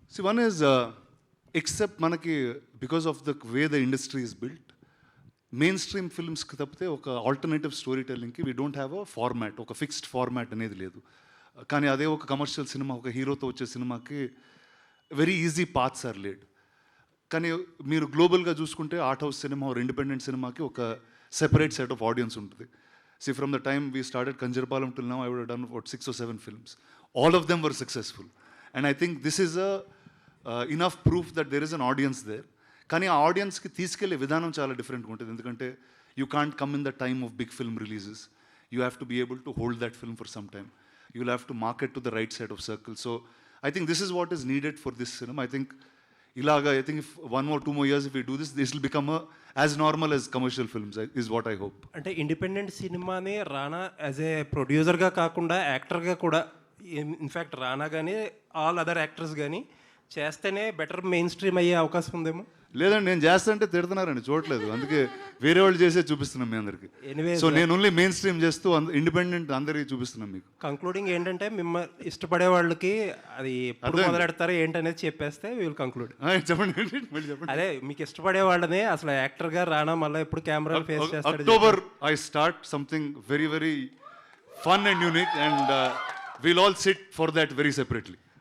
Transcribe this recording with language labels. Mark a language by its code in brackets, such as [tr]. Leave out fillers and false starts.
[en] one is except మనకి because of the way the industry is built, mainstream ఫిల్మ్స్కి తప్పితే ఒక alternative story టెల్లింగ్కి we don't have a format, ఒక fixed format [te] అనేది లేదు. కానీ అదే ఒక కమర్షియల్ సినిమా, ఒక హీరోతో వచ్చే సినిమాకి [en] Very easy paths are laid. [te] కానీ మీరు గ్లోబల్గా చూసుకుంటే art house cinema are independent సినిమాకి ఒక సెపరేట్ సెట్ ఆఫ్ ఆడియన్స్ ఉంటుంది. [en] See, from the time we started Kanjarpalam till now, I would have done about 6 or 7 films. All of them were successful. And I think this is enough proof that there is an audience there. [te] కానీ ఆ ఆడియన్స్కి తీసుకెళ్లే విధానం చాలా డిఫరెంట్గా ఉంటుంది. ఎందుకంటే [en] You can't come in the time of big film releases. You have to be able to hold that film for some time. You will have to market to the right side of circle. So I think this is what is needed for this cinema. I think [te] ఇలాగా [en] I think if 1 or 2 more years if we do this, this will become as normal as commercial films is what I hope. [te] అంటే independent సినిమాని రానా as ఏ ప్రొడ్యూసర్గా కాకుండా యాక్టర్గా కూడా, in fact రానా కానీ all other actors కానీ చేస్తేనే బెటర్ మెయిన్ స్ట్రీమ్ అయ్యే అవకాశం ఉందేమో. లేదండి, నేను చేస్తుంటే తిడుతున్నారండి, చూడలేదు. అందుకే వేరే వాళ్ళు చేసే చూపిస్తున్నాం మీ అందరికి. [en] Anyways, [te] సో నేను ఓన్లీ మెయిన్ స్ట్రీమ్ చేస్తూ ఇండిపెండెంట్ అందరికీ చూపిస్తున్నాం మీకు. కంక్లూడింగ్ ఏంటంటే మిమ్మల్ని ఇష్టపడే వాళ్ళకి అది ఎప్పుడు మొదలెడతారో ఏంటనేది చెప్పేస్తే [en] Will conclude. [te] చెప్పండి మళ్ళీ చెప్పండి. అదే మీకు ఇష్టపడే వాళ్ళని అసలు యాక్టర్గా రానా మళ్ళీ ఎప్పుడు కెమెరాలు ఫేస్ చేస్తాడు? [en] October I start something very very fun and unique and we'll all sit for that very separately.